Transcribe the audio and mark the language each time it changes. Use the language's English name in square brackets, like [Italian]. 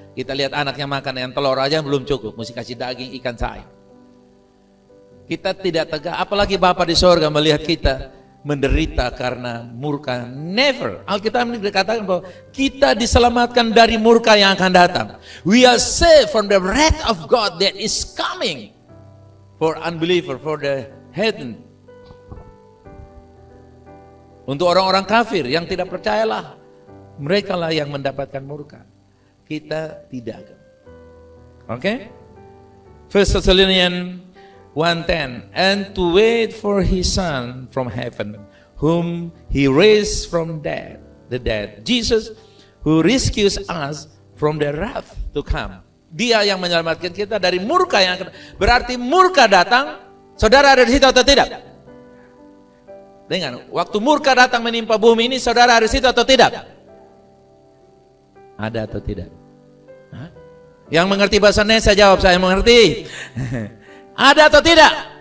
[Indonesian] Kita lihat anaknya makan yang telur aja belum cukup, mesti kasih daging ikan sayur. Kita tidak tegak, apalagi Bapa di sorga melihat kita menderita karena murka. [English] Never. [Indonesian] Alkitab dikatakan bahwa kita diselamatkan dari murka yang akan datang. [English] We are saved from the wrath of God that is coming for unbeliever, for the heathen. [Indonesian] Untuk orang-orang kafir yang tidak percayalah, mereka lah yang mendapatkan murka. Kita tidak. Oke? [English] 1 Thessalonians 1:10, and to wait for his son from heaven, whom he raised from the dead, Jesus, who rescues us from the wrath to come. [Indonesian] Dia yang menyelamatkan kita dari murka yang akan. Berarti murka datang, saudara ada di situ atau tidak? Dengar, waktu murka datang menimpa bumi ini, saudara ada di situ atau tidak? Ada atau tidak? Hah? Yang mengerti bahasa Indonesia jawab, saya mengerti. Ada atau tidak?